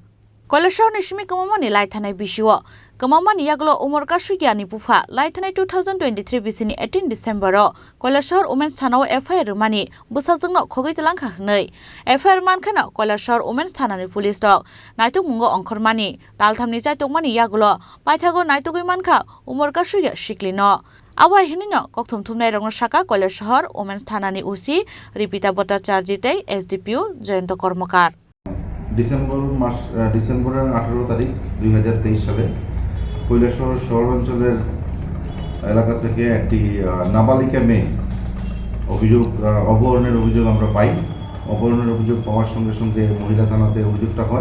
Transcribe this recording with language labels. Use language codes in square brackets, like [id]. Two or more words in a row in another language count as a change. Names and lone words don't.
[trp] Kaialshar ni simi Kwmajak Thanani bisio Kwmajak yaglo Umar Suksukya ni bufa Thanani 2023 bisini 18 December Kaialshar Women's Thanao FIR mani busajungno khogoi telangkha hnei FIR mankhana Kaialshar Women's Thanani police dok Naitogmungo ongkhormani talthamni chaitokmani yaglo paithago Naitogwi mankha Umar Suksukya siklino Awa hinino kokthum thumnai rongno saka Kaialshar Women's Thanani UC Ripita Bhattacharjitei SDPO Jayant Kormokar [bn] ডিসেম্বরের 18 তারিখ 2023 সালে কৈলাসহর শহরাঞ্চলের এলাকা থেকে একটি নাবালিকা মেয়ে অপহরণের অভিযোগ আমরা পাই। অপহরণের অভিযোগ পাওয়ার সঙ্গে সঙ্গে মহিলা থানাতে অভিযোগটা হয়।